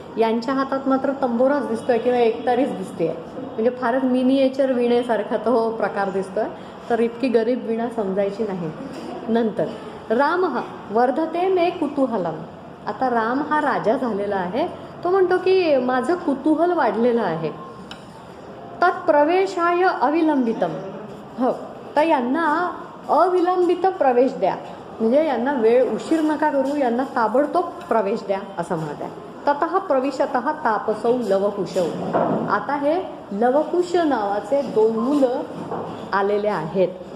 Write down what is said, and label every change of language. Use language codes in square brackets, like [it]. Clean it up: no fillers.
[mr] यांच्या हातात मात्र तंबोराच दिसतोय किंवा एकतारीच दिसते, म्हणजे फारच मिनिएचर वीणेसारखा तो प्रकार दिसतोय. तर इतकी गरीब वीणा समजायची नाही. नंतर [sa] राम वर्धते मे कुतूहलम. [mr] आता राम हा राजा झालेला आहे, तो म्हणतो की माझं कुतूहल वाढलेलं आहे. [sa] तत्प्रवेशाय अविलंबितम. [mr] हो, तर यांना अविलंबित प्रवेश द्या, म्हणजे यांना वेळ उशीर नका करू, यांना ताबडतोब प्रवेश द्या असं म्हणत आहे. [sa] ततः प्रविशतः तापसौ लवकुशौ. [mr] आता हे लवकुश नावाचे 2 मुलं आलेले आहेत.